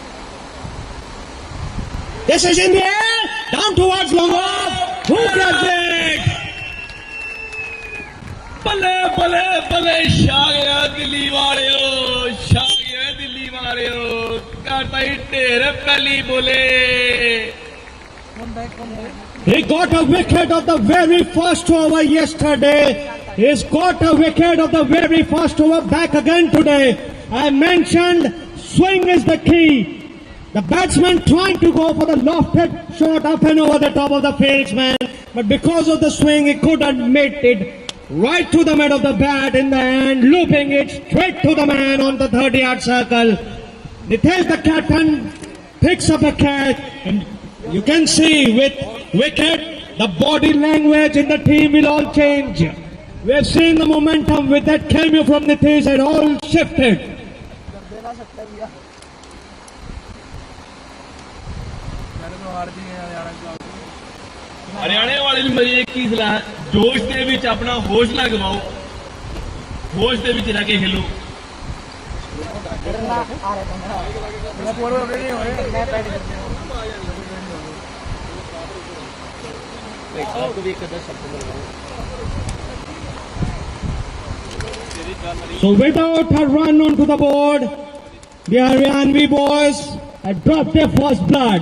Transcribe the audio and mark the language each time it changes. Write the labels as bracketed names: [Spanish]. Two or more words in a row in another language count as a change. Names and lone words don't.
[English] This is in the air, down towards long off. Who grabs it? [Punjabi] ਬੱਲੇ ਬੱਲੇ ਬੱਲੇ ਛਾ ਗਿਆ ਦਿੱਲੀ ਵਾਲਿਓ, ਛਾ ਗਿਆ ਦਿੱਲੀ ਵਾਲਿਓ, ਕਰਤਾ ਹੀ ਢੇਰ ਪਹਿਲੀ ਬੋਲੇ। [English] He got a wicket of the very first over yesterday. He's got a wicket of the very first over back again today. I mentioned swing is the key. The batsman trying to go for the lofted shot up and over the top of the fieldsman, but because of the swing he couldn't make it right to the mid of the bat in the end, looping it straight to the man on the 30-yard circle. Nitesh the captain picks up a catch, and you can see with wicket, the body language in the team will all change. We have seen the momentum with that cameo from Nitesh had all shifted. [Punjabi] ਹਰਿਆਣੇ ਵਾਲੇ ਨੂੰ ਮੇਰੀ ਇੱਕ ਹੀ ਸਲਾਹ, ਜੋਸ਼ ਦੇ ਵਿੱਚ ਆਪਣਾ ਹੋਸ਼ ਨਾ ਗਵਾਓ, ਹੋਸ਼ ਦੇ ਵਿੱਚ ਰਹਿ ਕੇ ਖੇਲੋ। [English] So without a run onto the board, the Haryanvi boys had dropped their first blood.